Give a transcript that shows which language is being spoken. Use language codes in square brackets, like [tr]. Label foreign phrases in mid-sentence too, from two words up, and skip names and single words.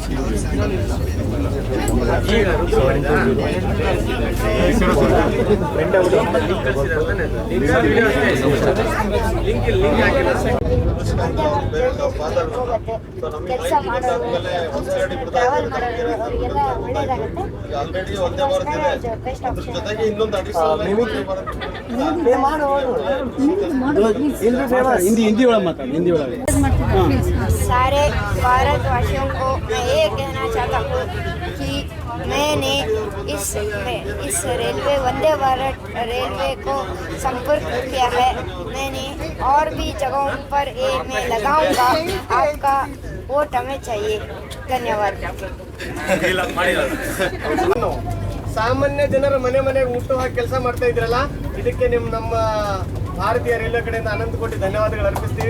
[kn] ಕೆಲಸ ಮಾಡೋರು ಟ್ರಾವೆಲ್ ಮಾಡೋರು ಅವರಿಗೆಲ್ಲ ಒಳ್ಳೇದಾಗುತ್ತೆ. [en] best option. [kn] ಹಿಂದಿ ಒಳಗೆ ಮಾತಾಡಿ, ಹಿಂದಿ ಒಳಗೆ. [hi] सारे भारतवासियों को मैं ये कहना चाहता हूँ कि मैंने इस रेलवे वंदे भारत रेलवे को संपर्क किया है. मैंने और भी जगहों पर ये मैं लगाऊंगा. आपका वोट हमें चाहिए. धन्यवाद. [kn] ಸಾಮಾನ್ಯ ಜನರ ಮನೆ ಮನೆಗೆ ಮುಟ್ಟುವಾಗಿ ಕೆಲಸ ಮಾಡ್ತಾ ಇದ್ರಲ್ಲ, ಇದಕ್ಕೆ ನಮ್ಮ ಭಾರತೀಯ ರೈಲ್ವೆ ಕಡೆಯಿಂದ ಅನಂತ ಕೋಟಿ ಧನ್ಯವಾದಗಳು ಅರ್ಪಿಸ್ತೀವಿ.